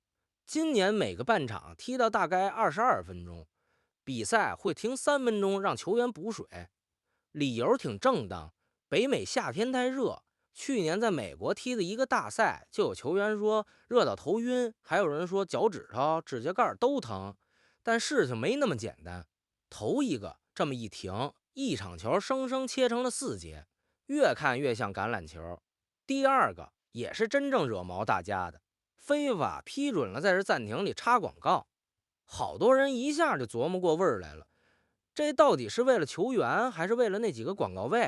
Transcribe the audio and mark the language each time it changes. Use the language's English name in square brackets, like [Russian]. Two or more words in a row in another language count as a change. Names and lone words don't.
[Chinese] 今年每個半場踢到大概22分鐘，比賽會停3分鐘讓球員補水，理由挺正當，北美夏天太熱。去年在美國踢的一個大賽，就有球員說熱到頭暈，還有人說腳趾頭、指甲蓋都疼。但事情沒那麼簡單，頭一個這麼一停，一場球生生切成了4節，越看越像橄欖球。第二個也是真正惹毛大家的。非法批准了在这暂停里插广告，好多人一下就琢磨过味儿来了，这到底是为了球员，还是为了那几个广告位？